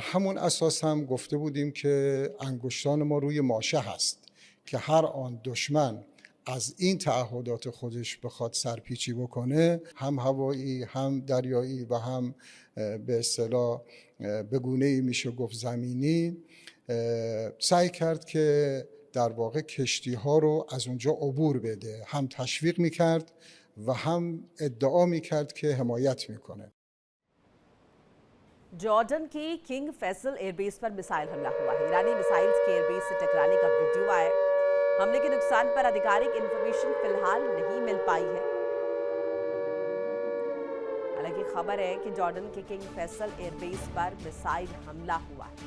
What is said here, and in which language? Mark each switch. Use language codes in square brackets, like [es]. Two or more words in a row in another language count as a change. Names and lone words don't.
[fa] همون اساس هم گفته بودیم که انگشتان ما روی ماشه هست که هر آن دشمن از این تعهدات خودش بخواد سرپیچی بکنه، هم هوایی هم دریایی و هم به اصطلاح به گونه‌ای میشه گفت زمینی، سعی کرد که در واقع کشتی ها رو از اونجا عبور بده، هم تشویق میکرد و هم ادعا میکرد که حمایت میکنه. [hi] जॉर्डन के किंग फैसल एयरबेस पर मिसाइल हमला हुआ है। ईरानी मिसाइल्स के एयरबेस से टकराने का वीडियो आया। हमले के नुकसान पर आधिकारिक इंफॉर्मेशन फिलहाल नहीं मिल पाई है। हालांकि खबर है कि जॉर्डन के किंग फैसल एयरबेस पर मिसाइल हमला हुआ है।